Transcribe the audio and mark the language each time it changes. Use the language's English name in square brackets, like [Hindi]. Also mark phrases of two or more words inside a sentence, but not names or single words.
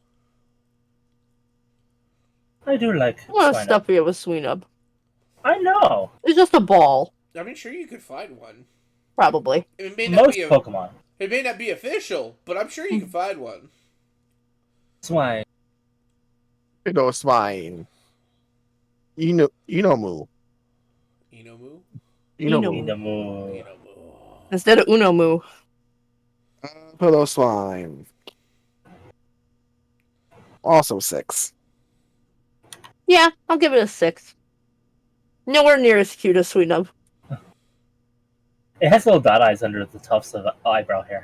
[English] I do like I want to Swinub. stuff it with Swinub. I know. It's just a ball, I mean, sure, you could find one. probably. It may not Most be Pokemon. It may not be official, but I'm sure you can find one. Swine. Swine. Inomu. Inomu? Inomu. Inamu. Inomu. Instead of Unomu. Swine. Also 6. Yeah, I'll give it a 6. Nowhere near as cute as Swinub. It has little dot eyes under the tufts of eyebrow hair.